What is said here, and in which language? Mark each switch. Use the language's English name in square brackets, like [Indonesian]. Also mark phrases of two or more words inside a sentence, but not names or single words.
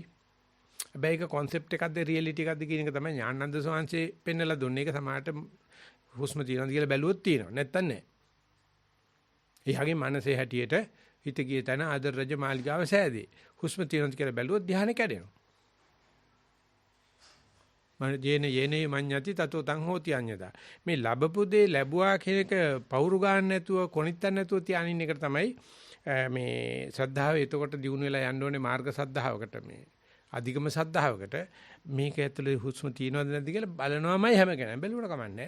[Sinhala] හැබැයි ඒක concept එකක්ද reality එකක්ද කියන එක තමයි ඥානানন্দ සෝංශේ පෙන්නලා දුන්නේ. ඒක සමහරට හුස්ම තියනවාද කියලා බැලුවොත් තියෙනවා. නැත්තම් නැහැ. එයාගේ මනසේ හැටියට හිත ගිය තැන ආදර රජ මාලිගාව සෑදී. හුස්ම තියනවාද කියලා බැලුවොත් ධ්‍යානෙ කැඩෙනවා. [Pali] මන යේනේ මඤ්ඤති තතෝ තං හෝති අඤ්ඤතා. [Sinhala] මේ ලැබපු දේ ලැබුවා කියන එක පවුරු ගන්න නැතුව කොනිටක් නැතුව තියානින්න එක තමයි මේ ශ්‍රද්ධාව. එතකොට දිනු වෙලා යන්න ඕනේ මාර්ග ශ්‍රද්ධාවකට මේ අධිකම ශ්‍රද්ධාවකට. මේක ඇතුලේ හුස්ම තියනවද නැද්ද කියලා බලනවාමයි හැම කෙනෙක්. බැලුවට කමන්නේ.